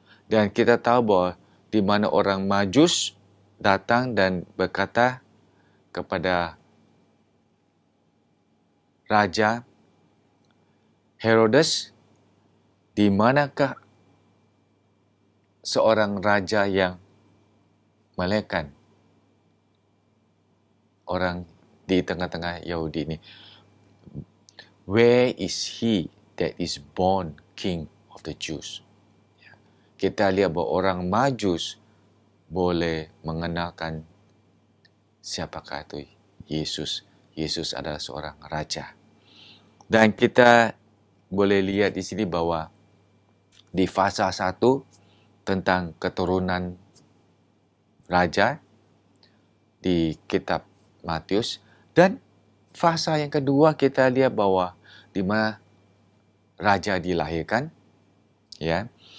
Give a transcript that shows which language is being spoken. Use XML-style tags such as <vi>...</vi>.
<id>Dan kita tahu bahwa di mana orang Majus datang dan berkata kepada Raja Herodes, di manakah seorang raja yang melekan orang di tengah-tengah Yahudi ini?</id> <en>Where is he that is born king of the Jews?</en> <id>Kita lihat bahawa orang Majus boleh mengenalkan siapakah itu Yesus. Yesus adalah seorang raja. Dan kita boleh lihat di sini bahwa di fasa 1 tentang keturunan raja di kitab Matius, dan fasa yang kedua kita lihat bahwa di mana raja dilahirkan, ya.</id>